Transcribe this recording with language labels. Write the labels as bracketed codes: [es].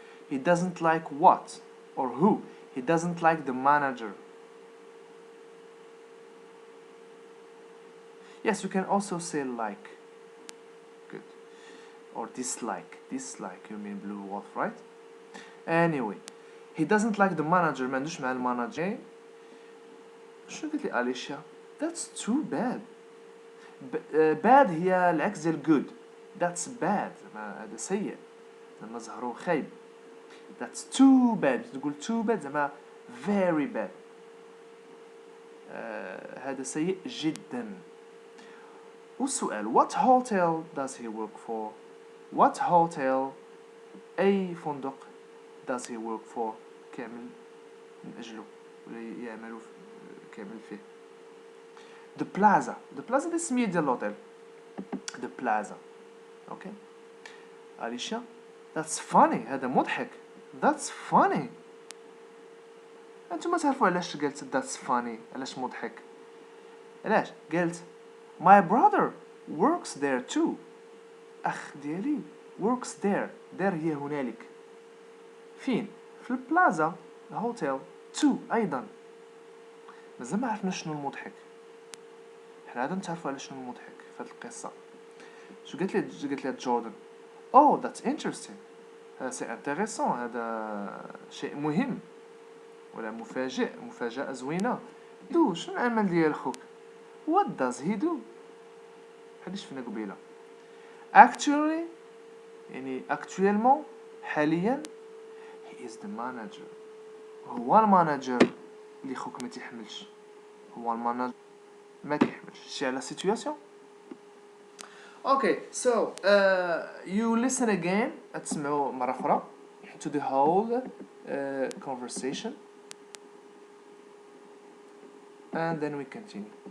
[en] He doesn't like what or who. He doesn't like the manager. Yes, you can also say like. Good. Or dislike. Dislike, you mean blue wolf, right? Anyway, he doesn't like the manager. [ar] ما عندوش مع المانجر. شنو قالت لي أليشيا? [en] That's too bad. [ar] bad هي العكس ديال good. [en] That's bad. [ar] هذا سيء. زعما زهرو خايب. [en] That's too bad. [ar] تقول [en] too bad [ar] زعما [en] very bad. [ar] هذا سيء جدا. والسؤال [en] what hotel does he work for? What hotel [ar] أي فندق [en] does he work for [ar] كامل من أجله ولا يعمل كامل فيه. The plaza دي سمية ديال الهوتيل. [en] The plaza. [ar] اوكي أليشا [en] that's funny. [ar] هذا مضحك. [en] That's funny. [ar] أنتم تعرفوا علاش قلت [en] that's funny [ar] علاش مضحك. علاش قلت [en] my brother works there too. [ar] أخ ديالي [en] works there. [ar] there هي هنالك. فين؟ في البلازا الهوتيل too أيضا. مازال ما عرفنا شنو المضحك. حنا غادي نتعرفوا على شنو المضحك في هذه القصة. شو قالت لي جوردن [en] oh that's interesting. [ar] هذا سي انتريسون. هذا شيء مهم ولا مفاجأة زوينة. شنو العمل ديال خوك؟ [en] what does he do؟ [ar] بحال شفنا قبيله. [en] actually يعني actuellement حاليا he is the manager. [ar] هو المانجر اللي خوك ما تيحملش. هو المانجر ما كيحملش. شي على situation. [en] Okay, so you listen again. [ar] تسمعوا مرة أخرى [en] to the whole conversation and then we continue.